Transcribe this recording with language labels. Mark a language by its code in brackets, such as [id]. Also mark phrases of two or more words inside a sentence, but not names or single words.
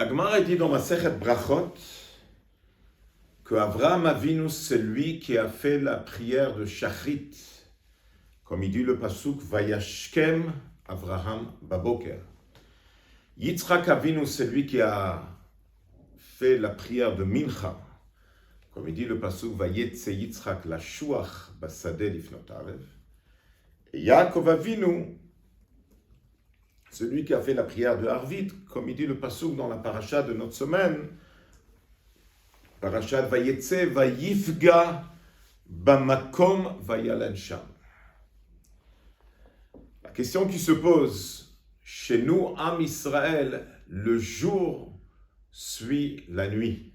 [fr] Gemara dit dans Masechet Brachot que Avraham Avinu, c'est lui qui a fait la prière de Shachrit, comme il dit le pasuk [he] וישכם אברהם בבוקר. [fr] Yitzhak Avinu, c'est lui qui a fait la prière de Mincha, comme il dit le pasuk [he] ויצא יצחק לשוח בשדה לפנות ערב. [fr] Et Yaakov Avinu, celui qui a fait la prière de Harvit, comme il dit le pasuk dans la paracha de notre semaine, [he] פרשת ויצא ויפגע במקום וילן שם. [fr] La question qui se pose, chez nous, Am Israël, le jour suit la nuit.